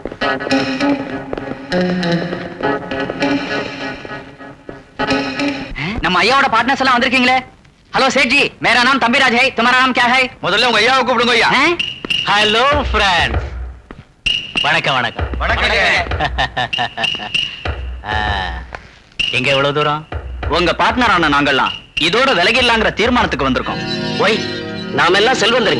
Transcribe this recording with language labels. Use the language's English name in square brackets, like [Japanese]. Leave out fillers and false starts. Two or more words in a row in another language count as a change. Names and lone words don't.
[Tamil] நம்ம ஐயாவோட பார்ட்னர்ஸ் எல்லாம் வந்திருக்கீங்களே. [Hindi] हेलो सेठ जी, मेरा नाम तंबीराज है, तुम्हारा नाम क्या है? [Tamil] முதல்ல உங்க ஐயாவை கூப்பிடுங்க ஐயா. [English] Hello friend. [Tamil] வணக்கம் வணக்கம். வணக்கம். எங்க எவ்வளவு தூரம்? உங்க பார்ட்னரான நாங்கெல்லாம் இதோட விலகிடலாங்கிற தீர்மானத்துக்கு வந்திருக்கோம். ஒய், நாம எல்லாம் செல்வந்தருங்க.